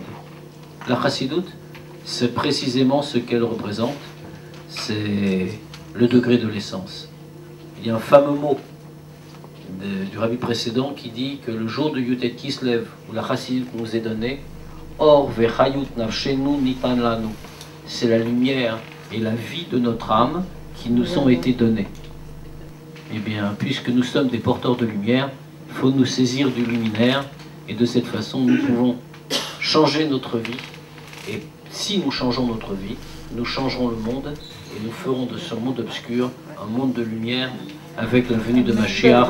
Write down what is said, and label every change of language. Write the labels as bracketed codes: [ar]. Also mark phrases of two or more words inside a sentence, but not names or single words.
[fr] La Chassidoute, c'est précisément ce qu'elle représente, c'est le degré de l'essence. Il y a un fameux mot du rabbi précédent qui dit que le jour de Yutet Kislev, où la Chassidoute nous est donnée, [he] אור וחיות נפשנו ניתן לנו, [fr] c'est la lumière et la vie de notre âme qui nous ont été données. Eh bien, puisque nous sommes des porteurs de lumière, il faut nous saisir du luminaire, et de cette façon, nous pouvons changer notre vie. Et si nous changeons notre vie, nous changerons le monde, et nous ferons de ce monde obscur un monde de lumière, avec la venue de Mashiach.